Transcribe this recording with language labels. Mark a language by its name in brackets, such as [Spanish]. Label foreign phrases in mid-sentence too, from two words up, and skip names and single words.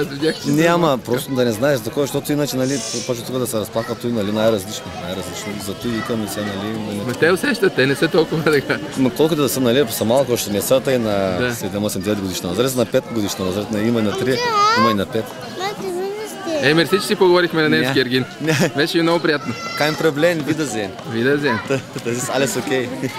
[Bulgarian] няма, просто да не знаеш такова, защото иначе, нали, почва тук да се разплака, той, нали, най-различно. За той викам и сега, нали, те усещат, те не са толкова така. Но колкото да са, нали, са малко, още не са, тъй на 7-8-9 годишна възраст, на 5 годишна възраст, има и на 3, има и на 5. Мерси, че си поговорихме на немски, Ергин. Беше много приятно. [German] Kein Problem, Wiedersehen. Wiedersehen. Das ist alles okay.